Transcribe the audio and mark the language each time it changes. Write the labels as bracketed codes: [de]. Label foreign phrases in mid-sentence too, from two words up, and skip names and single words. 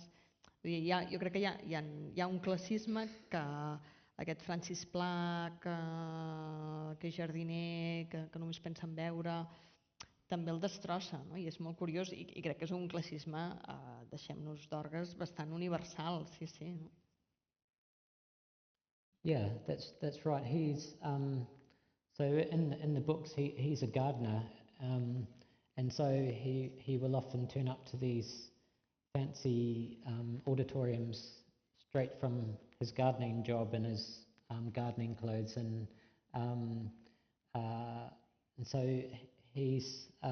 [ca] Jo crec que hi ha un classisme que aquest Francis Pla, que és jardiner, que només pensa en beure, també el destrossa, no? I és molt curiós, i crec que és un classisme, deixem-nos d'orgues, bastant universal, sí. No? [en] Yeah, that's right. He's so in the books he's a gardener, and so he will often turn up to these fancy auditoriums straight from his gardening job in his gardening clothes, and so he's